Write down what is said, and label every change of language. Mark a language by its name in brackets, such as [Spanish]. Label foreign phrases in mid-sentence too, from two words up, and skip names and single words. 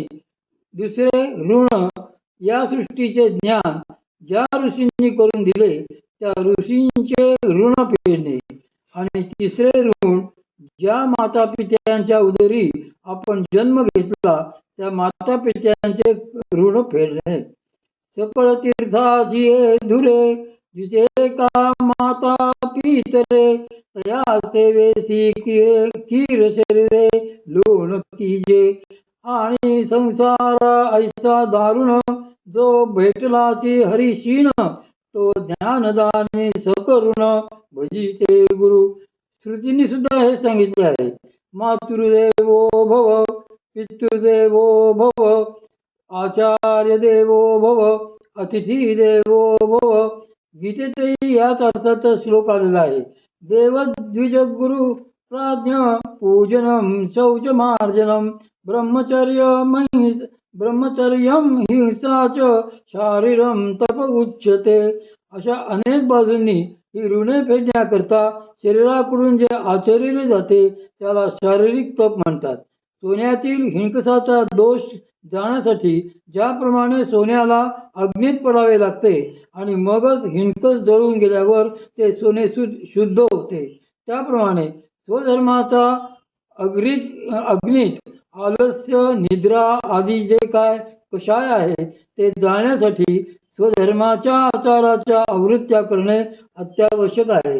[Marathi] दुसरे ऋण या सृष्टीचे ज्ञान ज्या ऋषींनी करून दिले त्या ऋषींचे ऋण फेडणे. आणि तिसरे ऋण ज्या मातापित्यांच्या उदरी आपण जन्म घेतला त्या मातापित्यांचे ऋण फेडणे. सकळ तीर्थाची धुरे, जिथे का माता पितरे, तया सेवेसी कीर शरीरे लोण कीजे. आणि संसार ऐसा दारुण, जो भेटलाची हरिशीन, तो ज्ञानदाने सकरुण भजिते गुरु. श्रुतींनी सुद्धा हे सांगितले आहे. [Sanskrit] मातृदेवो भव, पितृदेवो भव, आचार्य देवो भव, अतिथी देवो भव. [Marathi] गीतेतही याच अर्थाचा श्लोक आलेला आहे. [Sanskrit] देवद्विज गुरु प्राज्ञ पूजनम शौच मार्जनम ब्रह्मचर्यम हिंसाच शारीरम तप उच्यते. [Marathi] अशा अनेक बाजूंनी ही ऋणे फेडण्याकरता शरीराकडून जे आचरले जाते त्याला शारीरिक तप म्हणतात. सोन्यातील हिणकसाचा दोष जाण्यासाठी ज्याप्रमाणे सोन्याला अग्नीत पडावे लागते आणि मगच हिणकस जळून गेल्यावर ते सोने शुद्ध होते, त्याप्रमाणे स्वधर्माचा अग्नीत आलस्य, निद्रा आदी जे काय कषाय आहेत ते जाळण्यासाठी स्वधर्माच्या आचाराच्या आवृत्त्या करणे अत्यावश्यक आहे.